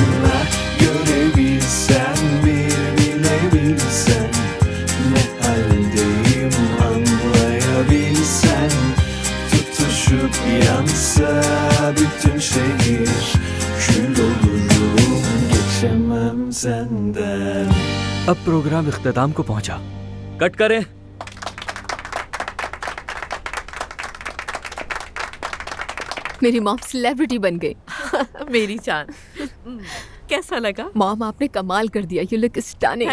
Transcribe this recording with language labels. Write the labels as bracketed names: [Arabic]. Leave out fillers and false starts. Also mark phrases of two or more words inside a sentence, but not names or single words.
[Turkish] Ah görebilsen, bir bilebilsen, ne haldeyim anlayabilsen. Tutuşup yansa bütün şehir, kül olurum geçemem senden. [Urdu] अब प्रोग्राम इख्तिताम को पहुंचा। कट करें। میری [English] mom celebrity [Urdu] بن گئی. मेरी जान। कैसा लगा? مام آپ نے کمال کر دیا. [English] You look stunning.